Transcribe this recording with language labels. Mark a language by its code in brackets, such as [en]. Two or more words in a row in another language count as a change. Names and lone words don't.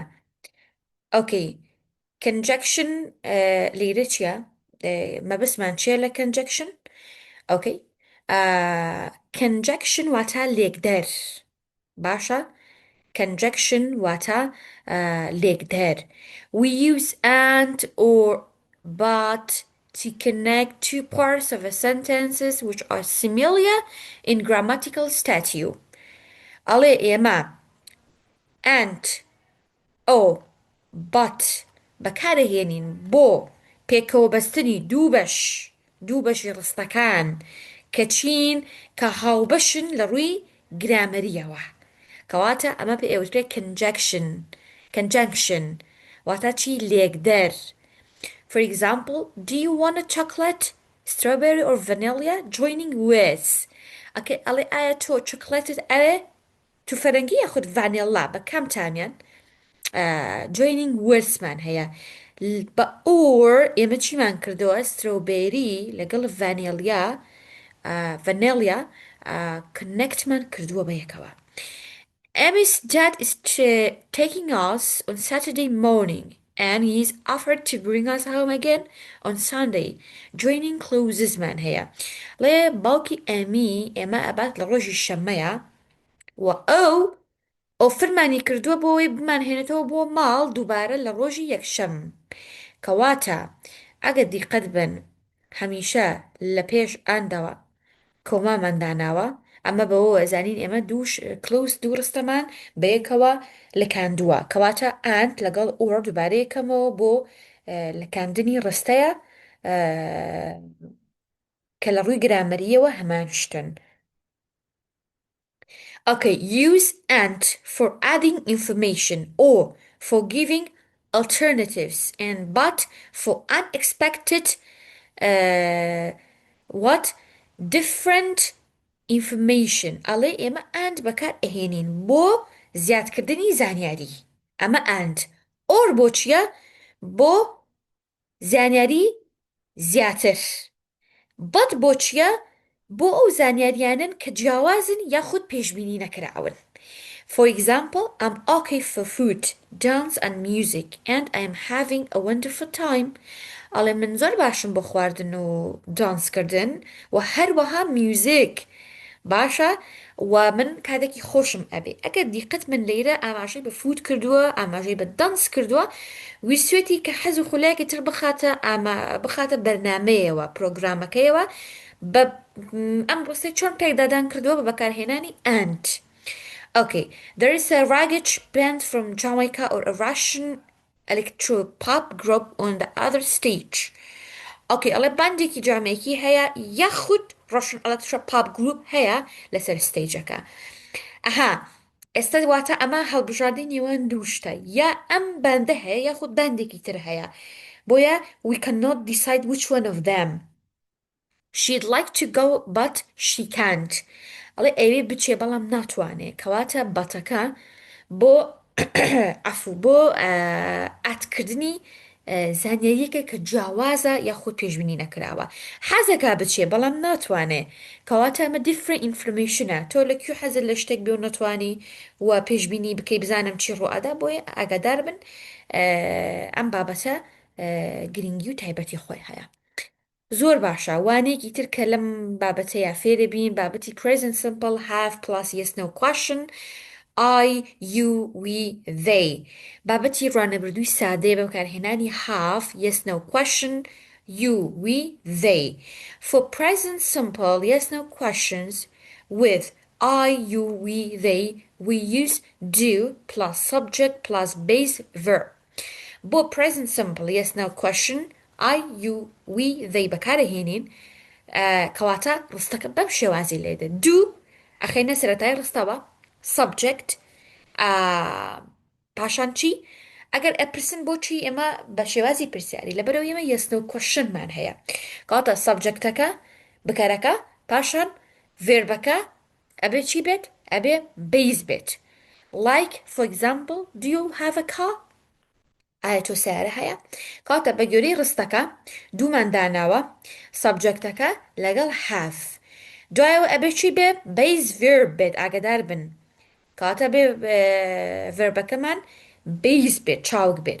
[ckb] ئۆکەی کنجەکشن لێرە چییە مەبەستمان چیە لە کنجەکشن؟ ئۆکەی کنجەکشن واتە لێکدەر باشە conjunction واتە لێکدەر. [en] We use and or but to connect two parts of a sentences which are similar in grammatical statute. [ckb] ئەڵێ ئێمە [en] and or but [ckb] بەکارەهێنین بۆ پێکەوە بەستنی دوو بەشی ڕستەکان کە چین کە هاوبەشن لە ڕووی گرامەریەوە کەواتە ئەمە پێ ئێوترێت conjunction واتە چی لێکدەر. [en] For example, do you want a chocolate, strawberry or vanilla joining with? [ckb] ئەڵێ ئایا تۆ چۆکلێتت ئەوێ تو فەرەنگی یاخود ڤانیلا بە کەمتانیان [en] joining with [ckb] مان هەیە بە or ئێمە چیمان کردەوە strawberry لەگەڵ vanilla connectمان کردووە بە یەکەوە. [en] Emmy's dad is taking us on Saturday morning. and he's offered to bring us home again on Sunday. Joining clauses [ckb] man هي ليه باوكي ئێمە ئەبات لە ڕۆژی شەممەیە و ئەو فرمانی کردووە بۆەوەی بمانهێنێتەوە بۆ ماڵ دووبارە لە ڕۆژی یەکشەم کەواتە ئەگە دیقەت بن هەمیشە لە پێش ئاندەوە کۆمامان داناوە ئەمە بەوە زانین ئێمە دووش کلوس دوو ڕستەمان بەیەکەوە لەکاندووە کەواتە ئاند لەگەڵ ئۆر دووبارەیەکەمەوە بۆ لەکاندنی ڕستەیە کە لە ڕووی گرامەریەوە هەمان شتن. [en] Okay, use and for adding information or for giving alternatives and but for unexpected what different information [ckb] ئەڵێ ئێمە and بەکار ئەهێنین بۆ زیادکردنی زانیاری ئەمە [en] and or [ckb] بۆ چییە بۆ زانیاری زیاتر but بۆ چییە بۆ ئەو زانیاریانن کە جیاوازن یاخود پێشبینی نەکراون. [en] For example, I'm okay for food, dance and music and I am having a wonderful time. [ckb] ئەڵێ من زۆر باشم بۆ خواردن و دانسکردن و هەروەها میوزیک باشە و من کاتێکی خۆشم ئەبێ ئەگەر دیقەت من لەیرە ئاماژەی بە فوت کردووە ئاماژەی بە دانس کردووە ویسوێتی کە حەز و خولایەکی تر بخاتە بەرنامەیەوە پرۆگرامەکەیەوە بە ئەم ڕستەی چۆن پێکدادان کردووە بە بەکارهێنانی and. [en] Okay, there is a Ragged band from Jamaica or a Russian electro-pop group on the other stage. [ckb] Okay, ئەڵێ باندێکی جامێکی هەیە یاخود [en] Russian electro-pop group [ckb] هەیە لەسەر ستیجەکە. ئەها ئێستا واتە ئەمە هەڵبژاردنی نێوان دووشتە یا ئەم باندە هەیە یاخود باندێکی تر هەیە بۆیە [en] we cannot decide which one of them. She'd like to go but she can't. [ckb] ئەڵێ ئەوێ بچێ بەڵام ناتوانێ کەواتە بەتەکە بۆ ئەفو بۆ ئاتکردنی زانیاریەکە کە جیاوازە یاخود پێشبینی نەکراوە حەزەکە بچێ بەڵام ناتوانێ کەواتە ئەمە [en] different information [ckb] ە تۆ لەکوێ حەزت لە شتێک بێ و نەتوانی و پێشبینی بکەی بزانم چی ڕوئەدا بۆیە ئاگادار بن ئەم بابەتە گرنگی و تایبەتی خۆی هەیە. زۆر باشە وانەیەکی تر کە لەم بابەتەیە فێرە بین بابەتی [en] present simple have plus yes no question I, you, we, they. [ckb] بابەتی ڕوانەبردووی سادەیە بە بەکارهێنانی [en] have, yes, no question, you, we, they. For present simple, yes, no questions with I, you, we, they, we use do plus subject plus base verb. [ckb] بۆ [en] present simple, yes, no question, I, you, we, they [ckb] بەکارهێنین کەواتە ڕستەکە بەم شێوازی لێدە do ئەخەینە سەرەتای ڕستەوە subject پاشان چی ئەگەر ئەپرسن بۆچی ئێمە بە شێوازی پرسیاری لەبەرەوە ئێمە [en] yes no question [ckb] مان هەیە کەواتە subjectەکە بکارەکە پاشان verbەکە ئەبێ چی بێت ئەبێ base بێت like [en] for example do you have a car [ckb] ئایا تۆ سیارە هەیە کەواتە بە گوێرەی ڕستەکە دوومان داناوە subjectەکە لەگەڵ have دوایەوە ئەبێ چی بێ [en] base verb [ckb] بێت ئاگادار بن کەواتە بێ verbەکەمان base بێت چاوک بێت